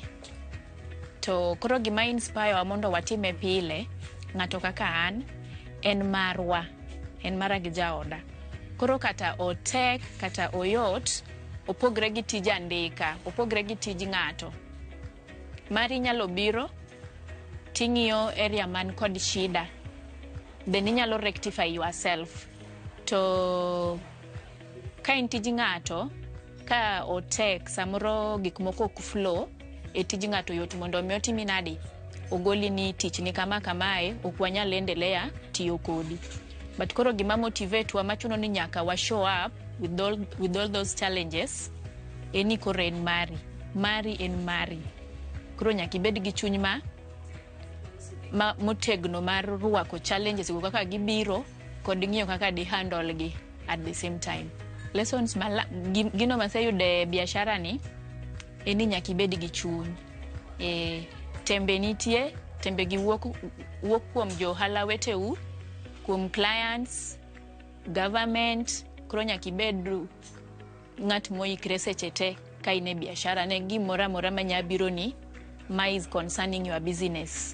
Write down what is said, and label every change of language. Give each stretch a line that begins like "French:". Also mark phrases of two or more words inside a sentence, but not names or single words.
Luo (Kenya and Tanzania): To koro gima inspire mondo watime pile ng'ato kaka an en marwa, en mara gi jaoda. Koro kata otek kata oyot opogre gi tij andika, opogre gi tij ng'ato. Mari nyalo biro ting'iyo area man kod shida.
English: then inyalo rectify yourself.
Luo (Kenya and Tanzania): To ka in tij ng'ato, ka otek samoro gik moko ok flow, e tij ng'ato yot mondo mi otimi nadi, ogoli ni tich ni kama kamae, ok wanyal endelea tiyo kodi.
English: But
Luo (Kenya and Tanzania): koro gima
English: motivate
Luo (Kenya and Tanzania): wa machuno ni nyaka wa
English: show up with all those challenges,
Luo (Kenya and Tanzania): eni koro en mari en mari. Koro nyaka ibed gi chuny motegno mar ruako challenges go kaka gibiro kod ng'iyo kaka di handle gi
English: at the same time.
Luo (Kenya and Tanzania): Lessons gino maseyude biashara ni eni nyaka ibed gi chuny. Tembe nitie, tembe gi wuok kuom jo ohala weteu, kuom clients, government. Koro nyaka ibed ng'at moikre seche te ka in e biashara ne gimoro amora manya biro ni ma
English: is concerning your business.